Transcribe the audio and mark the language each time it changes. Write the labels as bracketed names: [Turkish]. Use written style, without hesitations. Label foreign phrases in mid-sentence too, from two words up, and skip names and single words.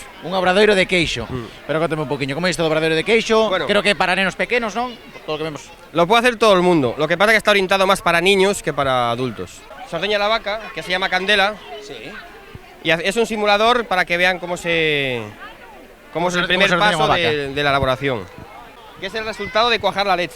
[Galician] Un obradoiro de queixo. Pero contame un poquinho, como é isto do obradoiro de queixo? Bueno, creo que para nenos pequenos, non? [Spanish] Por todo lo que vemos. Lo puede hacer todo el mundo, lo que pasa es que está orientado más para niños que para adultos. Se ordeña la vaca, que se llama candela, y es un simulador para que vean cómo es el primer paso de la elaboración, que es el resultado de cuajar la leche.